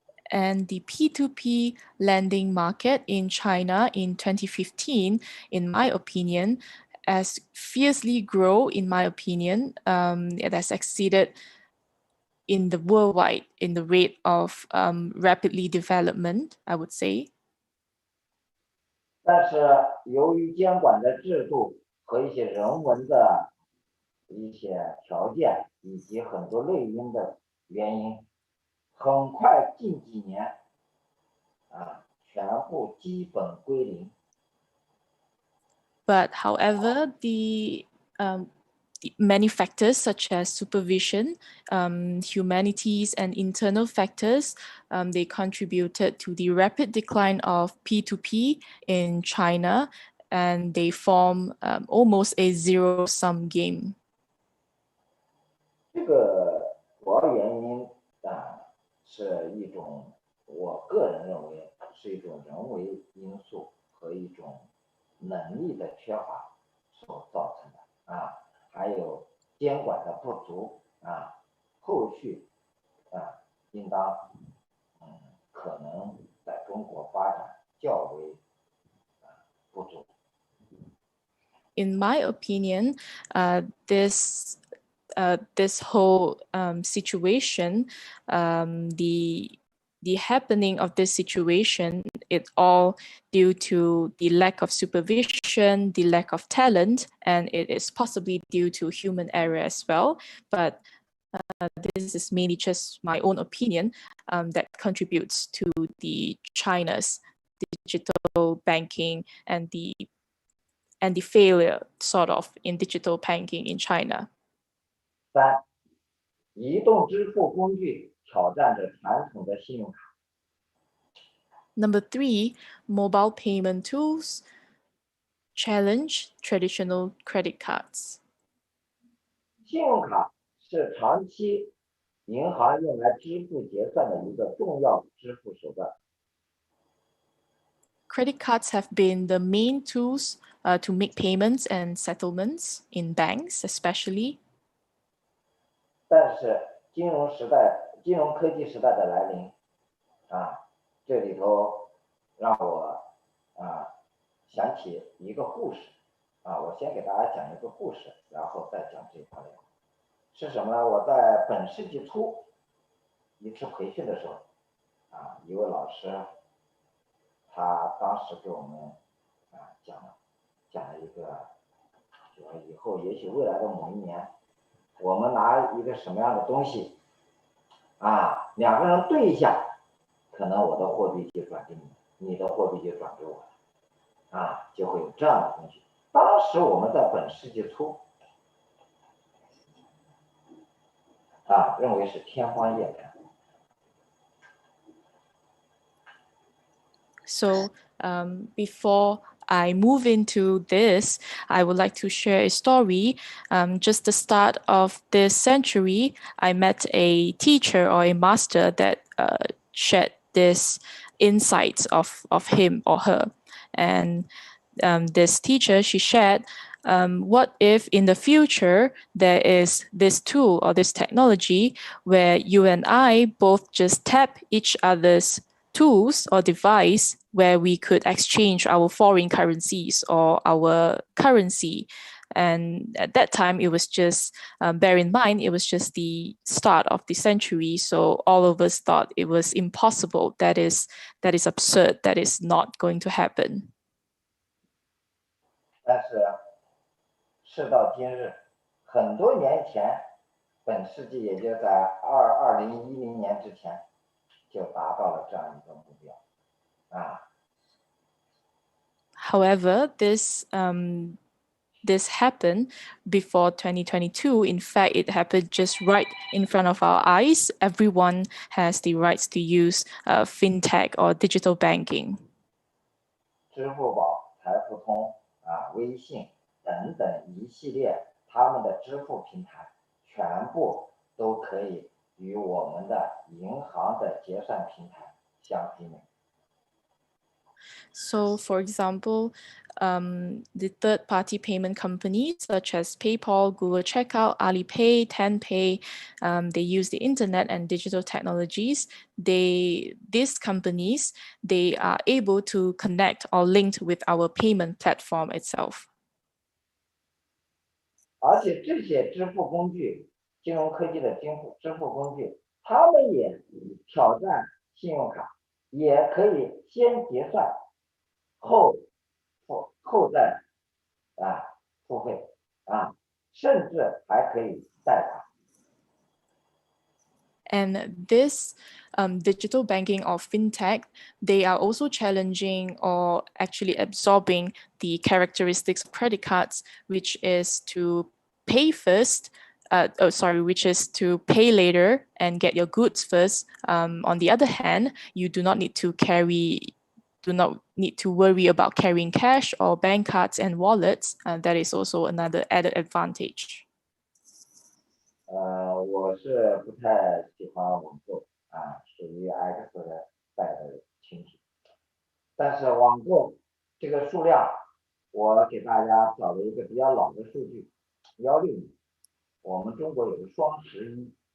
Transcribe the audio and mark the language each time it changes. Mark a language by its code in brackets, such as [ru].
[en] And the P2P lending market in China in 2015, in my opinion, has fiercely grown, in my opinion. It has exceeded in the worldwide in the rate of rapidly development, I would say. [zh] 但是由于监管的制度和一些人文的一些条件以及很多类因的原因，很快近几年全部基本归零。 [en] But however, the many factors such as supervision, humanities, and internal factors, they contributed to the rapid decline of P2P in China, and they form almost a zero-sum game. [zh] 这个主要原因是一种，我个人认为是一种人为因素和一种能力的缺乏所造成的还有监管的不足后续应当可能在中国发展较为不足。 [en] In my opinion, this whole situation, the happening of this situation, it all due to the lack of supervision, the lack of talent, and it is possibly due to human error as well. But this is mainly just my own opinion that contributes to the China's digital banking and the failure sort of in digital banking in China. [zh] 三，移动支付工具挑战着传统的信用卡。 [en] Number 3, mobile payment tools challenge traditional credit cards. [zh] 信用卡是长期银行用来支付结算的一个重要支付手段。 [en] Credit cards have been the main tools to make payments and settlements in banks, especially. [zh] 但是金融科技时代的来临这里头让我想起一个故事我先给大家讲一个故事，然后再讲这一块内容。是什么呢？我在本世纪初一次培训的时候一位老师他当时给我们讲了一个，就说以后也许未来的某一年，我们拿一个什么样的东西两个人对一下，可能我的货币就转给你，你的货币就转给我就会有这样的东西。当时我们在本世纪初认为是天方夜谭。 [en] So before I move into this, I would like to share a story. Just the start of this century, I met a teacher or a master that shared this insights of him or her. And this teacher, she shared, what if in the future there is this tool or this technology where you and I both just tap each other's tools or device where we could exchange our foreign currencies or our currency. And at that time, it was just, bear in mind, it was just the start of the century. So all of us thought it was impossible. That is absurd. That is not going to happen. [zh] 但是事到今日，很多年前，本世纪也就在2010年之前，就达到了这样一个目标，啊。 [en] However, this happened before 2022. In fact, it happened just right in front of our eyes. Everyone has the rights to use fintech or digital banking. [zh] 支付宝、财付通微信等等一系列他们的支付平台，全部都可以与我们的银行的结算平台相媲美。 [en] So, for example, the third-party payment companies such as PayPal, Google Checkout, Alipay, Tenpay, they use the internet and digital technologies. These companies, they are able to connect or link with our payment platform itself. [zh] 而且这些支付工具，金融科技的支付工具，他们也挑战信用卡，也可以先结算，后再付费甚至还可以贷款。 [en] And this digital banking or fintech, they are also challenging or actually absorbing the characteristics of credit cards, which is to pay first, which is to pay later and get your goods first. On the other hand, you do not need to worry about carrying cash or bank cards and wallets. That is also another added advantage. [zh] 我是不太喜欢网购属于 X 代的群体。但是网购这个数量，我给大家找了一个比较老的数据，16年，我们中国有个双11。